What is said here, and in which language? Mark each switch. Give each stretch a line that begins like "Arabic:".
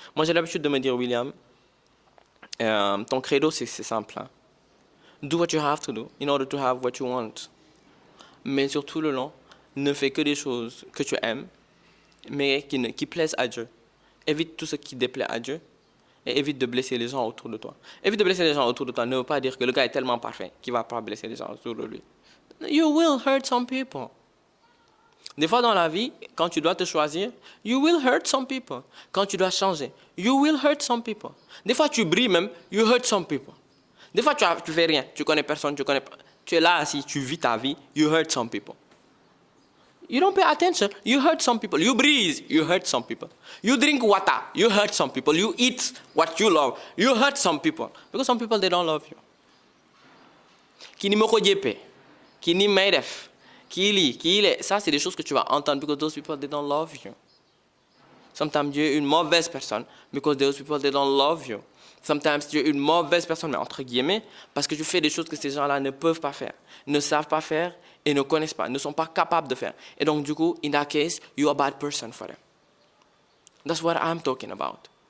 French: Moi, j'ai l'habitude de me dire, William, ton credo, c'est simple. Hein.
English: Do what you have to do in order to have what you want.
French: Mais sur tout le long, ne fais que des choses que tu aimes, mais qui plaisent à Dieu. Évite tout ce qui déplaît à Dieu et évite de blesser les gens autour de toi. Évite de blesser les gens autour de toi ne veut pas dire que le gars est tellement parfait qu'il ne va pas blesser les gens autour de lui.
English: You will hurt some people.
French: Des fois dans la vie, quand tu dois te choisir,
English: you will hurt some people.
French: Quand tu dois changer,
English: you will hurt some people.
French: Des fois tu brilles même,
English: you hurt some people.
French: Des fois tu fais rien, tu connais personne, tu es là assis, tu vis ta vie,
English: you hurt some people. You don't pay attention, you hurt some people. You breathe, you hurt some people. You drink water, you hurt some people. You eat what you love, you hurt some people. Because some people, they don't love you.
French: Kini moko jepe, kini meidef, kili, ça c'est des choses que tu vas entendre
English: because those people, they don't love you. Sometimes
French: Dieu est une mauvaise personne
English: because those people, they don't love you.
French: Sometimes Dieu est une mauvaise personne, mais entre guillemets, parce que tu fais des choses que ces gens-là ne peuvent pas faire, ne savent pas faire et ne connaissent pas, ne sont pas capables de faire. Et donc, du coup,
English: in that case, you're a bad person for them. That's what I'm talking about.